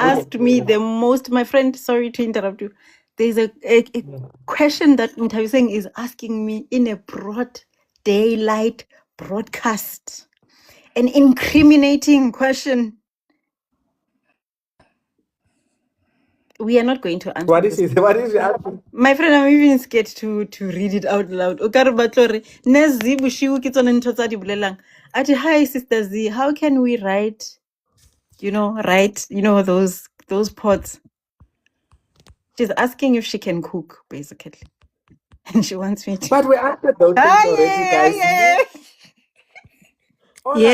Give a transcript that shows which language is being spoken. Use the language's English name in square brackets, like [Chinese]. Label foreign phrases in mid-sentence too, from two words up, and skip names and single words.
[English] asked me the most, my friend, sorry to interrupt you. There's a question that Ntabiseng is asking me in a broad daylight broadcast. An incriminating question. We are not going to answer What is this. it? What is it? My friend, I'm even scared to read it out loud. [Southern Sotho] Okare batlore, Nezi bushiu ke tsone ntho tsa di bolelang. [English] Ati, hi Sister Z, how can we write those pots? She's asking if she can cook, basically. And she wants me to. But we answered those things already, guys. All I'm